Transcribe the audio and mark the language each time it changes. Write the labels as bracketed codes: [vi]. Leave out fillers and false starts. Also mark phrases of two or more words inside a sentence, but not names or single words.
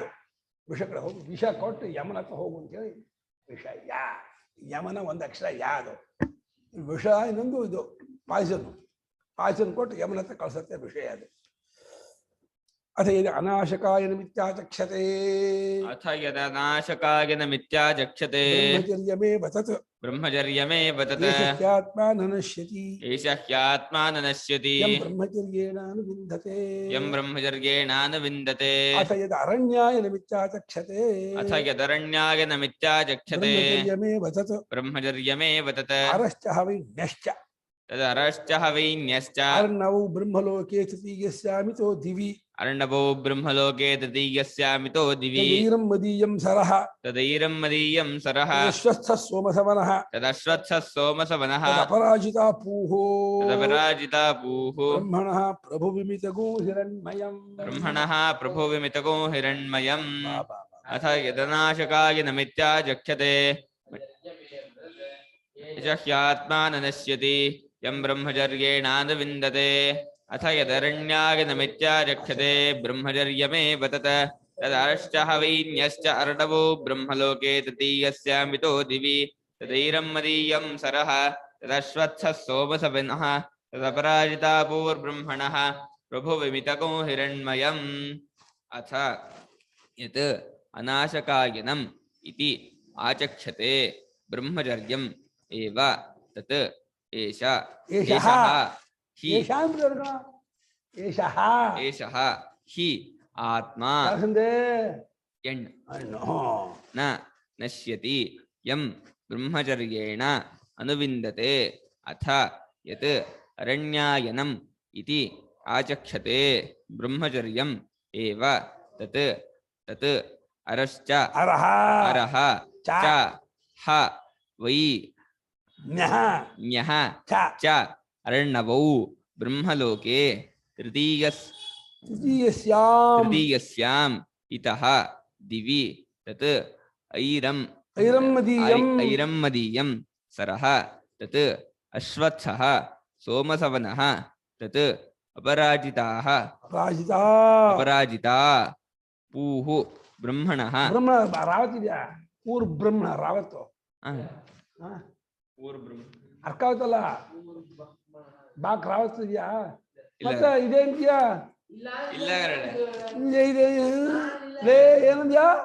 [kn] ವಿಷ ಕಡೆ ಹೋಗಿ ವಿಷ ಕೊಟ್ಟು ಯಮನ ಹತ್ರ ಹೋಗು ಅಂತೇಳಿ ವಿಷ ಯಮನ ಒಂದು ಅಕ್ಷರ ಯಾದು. ವಿಷ ಇನ್ನೊಂದು ಇದು ಪಾಯ್ಸನ್ ಕೊಟ್ಟು ಯಮನ ಹತ್ರ ಕಳ್ಸತ್ತೆ ವಿಷಯ ಅದು. [sa] अथ यद अनाशकाय मिथ्याचक्षते. अथ यदनाशकाय मिथ्याचक्षते. ब्रह्मचर्यमेव तत्. ब्रह्मचर्यमेव तत्. एष ह्यात्मा न नश्यति. एष ह्यात्मा न नश्यति. यं ब्रह्मचर्येणानुविन्दते. यं ब्रह्मचर्येणानुविन्दते. अथ यद अरण्याय मिथ्याचक्षते. अथ यदरण्याय मिथ्याचक्षते. ब्रह्मचर्यमेव तत्. ब्रह्मचर्यमेव तत्. अरश्च हवैण्यश्च. तदरश्च हवैण्यश्च. अर्णवौ ब्रह्मलोके तृतीयस्यामितो दिवि. अर्णवो ब्रह्मलोके तृतीयस्यामितो दिवि. तदैरं मदीयं सरः. तदैरं मदीयं सरः. तदश्वत्थ सोमसवनः. तदश्वत्थ सोमसवनः. तदपराजिता पूहो. तदपराजिता पूहु. ब्रह्मणः प्रभुविमितगो हिरण्मयं. ब्रह्मणः प्रभुविमितगो हिरण्मयं. अथ यदनाशकाय न मिथ्याचक्षते. यश ह्यात्मा न नश्यति. यं ब्रह्मचर्येणानुविन्दते। अथ यदरण्याय न मिथ्याचक्षते. ब्रह्मचर्यमेव तत्. तदरश्च हवैण्यश्च अर्णवो ब्रह्मलोके तृतीयस्यामितो दिवि. तदैरं मदीयं सरः। तदश्वत्थ सोमसवनः. तदपराजिता पूर्ब्रह्मणः प्रभुविमितगो हिरण्मयं. अथ यत् अनाशकायनं इति आचक्षते ब्रह्मचर्यं एव तत्. ಏಷ ಏಷಃ ಹಿ ಏಷಃ एषः हि आत्मा एण् न नश्यति यं ब्रह्मचर्येण अनुविन्दते. अथ यत् अरण्यायनं इति आचक्षते ब्रह्मचर्यं एव तत्. तत् अरश्च अरह च ह वै ण्यः च अर्णवौ ब्रह्मलोके तृतीयस्यां इतः दिवि. तत् ऐरं मदीयं सरः. तत् अश्वत्थः सोमसवनः. तत् अपराजिता पूहु ब्रह्मणः. [kn] ರಾವತ್ ಇದೆಯಾ? ಬ್ರಹ್ಮಣ ರಾವತ್ತು ಅರ್ಕಾವತ್ತಲ್ಲ, ಬಾಕ್ ರಾವತ್ ಇದೆಯಾ? ಮತ್ತೆ ಇದೆ ಅಂತೀಯಾ? ಏನಂದ್ಯಾ?